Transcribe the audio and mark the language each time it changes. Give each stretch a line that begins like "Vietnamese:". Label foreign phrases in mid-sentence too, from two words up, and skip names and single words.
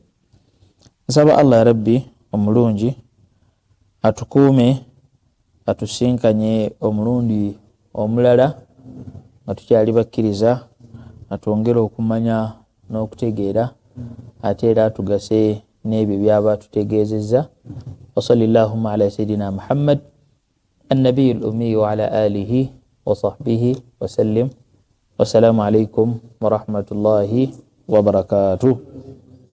Ganda: Nsaba Allah
Arabic: يا ربي
Ganda: omulungi atukuume atusinkanye omulundi omulala nga tukyali bakkiriza atwongere okumanya n'okutegeera ate era atugase n'ebyo byaba tutegeezezza.
Arabic: وصلى الله على سيدنا محمد النبي الأمي وعلى آله وصحبه وسلم والسلام عليكم ورحمة الله وبركاته.